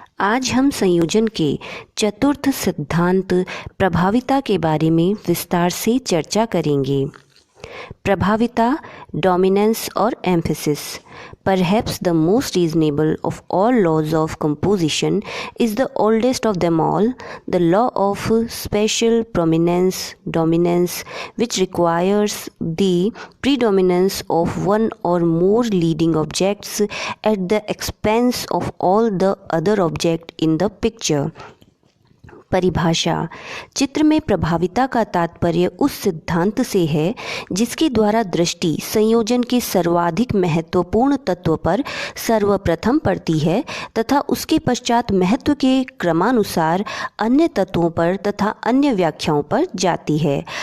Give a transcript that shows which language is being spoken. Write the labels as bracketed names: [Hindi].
[Hindi] आज हम संयोजन के चतुर्थ सिद्धांत प्रभाविता के बारे में विस्तार से चर्चा करेंगे। प्रभाविता, डोमिनेंस और emphasis. [English] Perhaps the most reasonable of all laws of composition is the oldest of them all, the law of spatial prominence, dominance, which requires the predominance of one or more leading objects at the expense of all the other objects in the picture. [Hindi] परिभाषा। चित्र में प्रभाविता का तात्पर्य उस सिद्धांत से है जिसके द्वारा दृष्टि संयोजन के सर्वाधिक महत्वपूर्ण तत्व पर सर्वप्रथम पड़ती है तथा उसके पश्चात महत्व के क्रमानुसार अन्य तत्वों पर तथा अन्य व्याख्याओं पर जाती है।